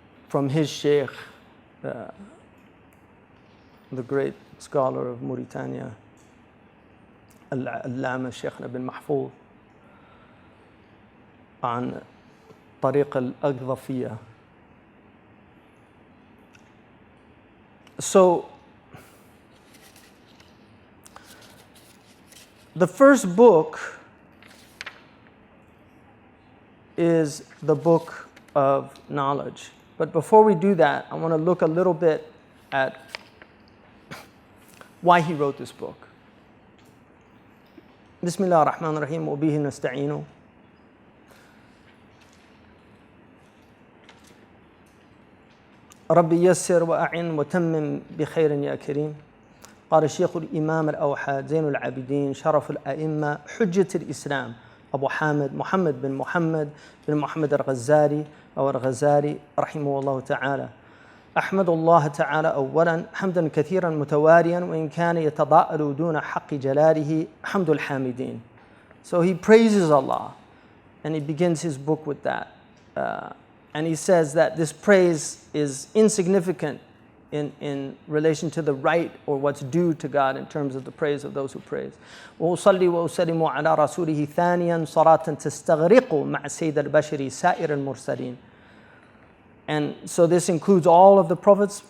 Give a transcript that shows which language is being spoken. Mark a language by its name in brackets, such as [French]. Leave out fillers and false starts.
[English] From his sheikh, the great scholar of Mauritania, [Arabic] العلامة شيخنا بن محفوظ عن طريق الأقذفية. [English] So, the first book is the book of knowledge. But before we do that, I want to look a little bit at why he wrote this book. [Arabic] بسم الله الرحمن الرحيم وبه نستعين. ربي يسر وأعن وتمم بخير يا كريم. قال الشيخ الإمام الأوحد زين العابدين شرف الأئمة حجة الإسلام أبو حامد محمد بن محمد الغزالي أو الغزالي رحمه الله تعالى. أحمد الله تعالى أولا حمدا كثيرا متواريا وإن كان يتضاءل دون حق جلاله حمد الحامدين. [English] So he praises Allah and he begins his book with that. And he says that this praise is insignificant in relation to the right or what's due to God in terms of the praise of those who praise. [Arabic] وأصلي وأسلم على رسوله ثانيا صلاة تستغرق مع سيد البشر سائر المرسلين. [English] And so this includes all of the prophets.